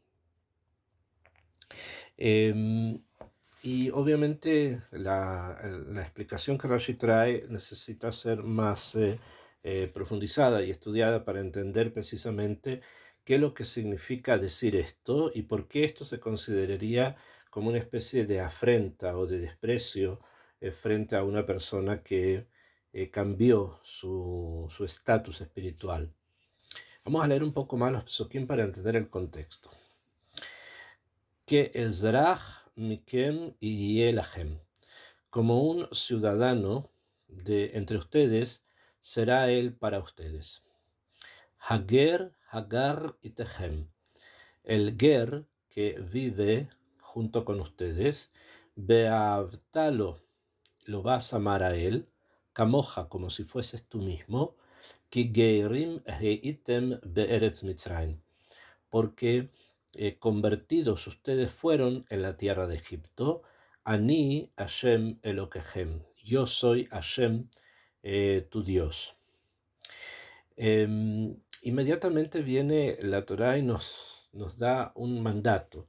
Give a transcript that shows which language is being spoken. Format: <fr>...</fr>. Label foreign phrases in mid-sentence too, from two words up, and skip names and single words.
<es>Y obviamente la explicación que Rashi trae necesita ser más profundizada y estudiada para entender precisamente qué es lo que significa decir esto y por qué esto se consideraría como una especie de afrenta o de desprecio frente a una persona que cambió su estatus espiritual. Vamos a leer un poco más los psukim para entender el contexto.</es> <he>כאזרח מכם יהיה לכם,</he> <es>como un ciudadano de entre ustedes será él para ustedes.</es> <he>הגר הגר אתכם,</he> <es>el ger que vive junto con ustedes, beavtalo, lo vas a amar a él, kamoja, como si fueses tú mismo,</es> <he>כי גרים הייתם בארץ מצרים,</he> <es>porque convertidos ustedes fueron en la tierra de Egipto.</es> <he>אני השם אלוקיכם,</he> <es>yo soy Hashem, tu Dios. Inmediatamente viene la Torá y nos da un mandato.</es>